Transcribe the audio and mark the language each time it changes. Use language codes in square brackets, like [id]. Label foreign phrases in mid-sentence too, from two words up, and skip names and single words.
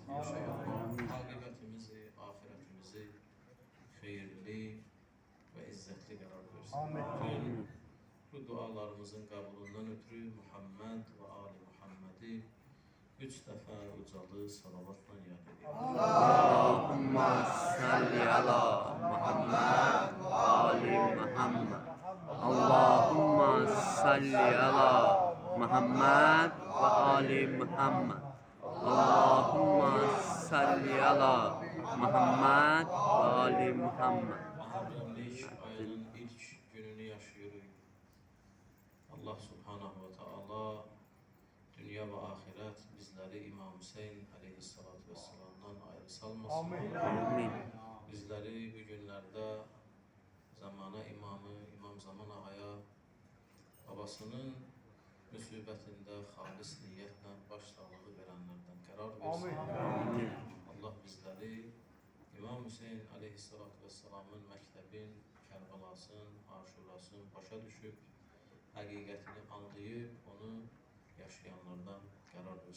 [az] İnşallah aqibətimizi, ahirətimizi xeyirli və izzətli qərar versin. Bu dualarımızın qəbulundan ötürü Muhammed və Ali Muhammedi 3 dəfə ucalı salavatla yad edir. [ar] اللهم صل على محمد وآل محمد. اللهم صل على محمد وآل محمد. اللهم صل على محمد وآل محمد. [tr] Muharremlik ayının ilk gününü yaşıyoruz. Allah [ar] سبحانه وتعالى [tr] dünya ve ahiret bizleri İmam Hüseyin [ar] عليه الصلاة والسلام'dan [tr] ayrı salmasın. Amin. [az] Bizleri bu günlerde zamana imamı İmam Zaman Ağa'ya babasının müsibətində xalis niyyətlə başsağlığı verənlərdən qərar versin. Amin. Allah bizləri İmam Hüseyin [ar] عليه الصلاة والسلام'ın [az] məktəbin, Kərbəlasın, Aşurasın başa düşüb, həqiqətini anlayıb, onu yaşayanlardan qərar versin.